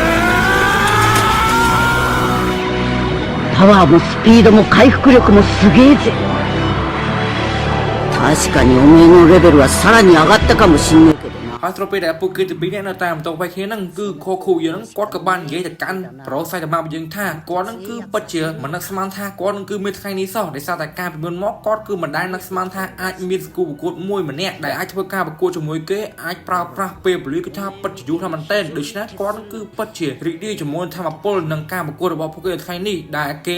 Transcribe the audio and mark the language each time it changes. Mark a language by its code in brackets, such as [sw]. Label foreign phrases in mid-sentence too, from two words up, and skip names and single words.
[ja] パワーもスピードも回復力もすげえぜ確かにおめえのレベルはさらに上がったかもしんねえけどな [km] ហើយត្រូវពេលដែលពួកគេទៅពីរនាក់នៅតាមបន្ទប់វាយគ្នាហ្នឹងគឺខូខូយើងហ្នឹងគាត់ក៏បាននិយាយទៅកាន់ប្រូសៃតាម៉ារបស់យើងថាគាត់ហ្នឹងគឺពិតជាមិននឹកស្មានថាគាត់នឹងគឺមានថ្ងៃនេះសោះដោយសារតែការពីមុនមកគាត់គឺមិនដែលនឹកស្មានថាអាចមានគូប្រ កួតមួយម្នាក់ដែលអាចធ្វើការប្រកួតជាមួយគេអាចប្រើប្រាស់ពេលវេលាគឺថាពិតជាយូរថាមែនទែនដូច្នេះគាត់នឹងគឺពិតជារីករាយជាមួយធម៌ពលនឹងការប្រកួតរបស់ពួកគេថ្ងៃនេះដែលគេ